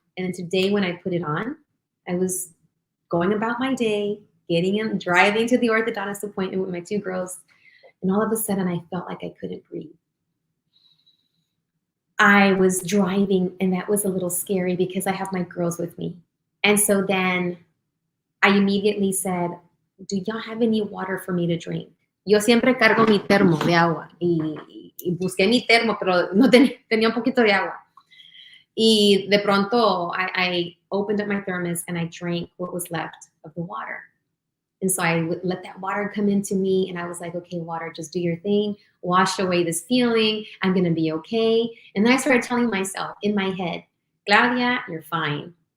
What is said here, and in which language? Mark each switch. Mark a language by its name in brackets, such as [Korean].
[English] And then today when I put it on, I was going about my day, driving to the orthodontist appointment with my 2 girls, and all of a sudden I felt like I couldn't breathe. I was driving, and that was a little scary because I have my girls with me. And so then I immediately said, do y'all have any water for me to drink? [Spanish] Yo siempre cargo mi termo de agua y busqué mi termo, pero no tenía un poquito de agua. Y de pronto [English] I opened up my thermos and I drank what was left of the water. And so I would let that water come into me, and I was like, okay, water, just do your thing. Wash away this feeling. I'm going to be okay. And then I started telling myself in my head, Claudia, you're fine.